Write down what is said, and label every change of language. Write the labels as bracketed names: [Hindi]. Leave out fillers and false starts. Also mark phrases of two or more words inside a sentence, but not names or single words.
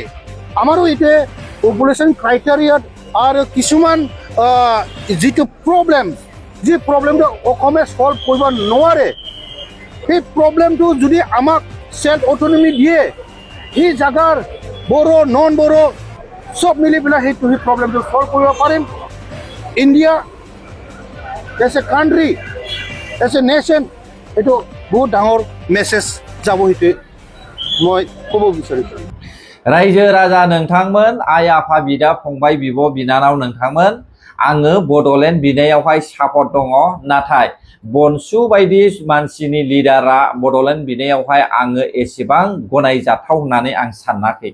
[Assamese] আমাৰো এতিয়া [English] population criteria [Assamese] আৰু কিছুমান যিটো প্ৰব্লেম, যি প্ৰব্লেমটো অসমে সলভ কৰিব নোৱাৰে, সেই প্ৰব্লেমটো যদি আমাক [English] self autonomy [Assamese] দিয়ে, সেই জাগাৰ বড়ো নন বড়ো সব মিলি পেলাই সেই প্ৰব্লেমটো সলভ কৰিব পাৰিম। [English] India as a country, as a nation, [Assamese] এইটো বহুত ডাঙৰ মেছেজ যাব, সেইটোৱে মই ক'ব বিচাৰিছোঁ। [Bodo] रायजो राजा नोंथांमोन, आइ आफा बिदा फंबाय बिब' बिनानाव नोंथांमोन, आङो बड'लेण्ड बिनायावहाय सापर्ट दङ, नाथाय बनसु बायदि मानसिनि लिडारा बड'लेण्ड बिनायावहाय आङो एसेबां गनायजाथाव होननानै आं सानाखै।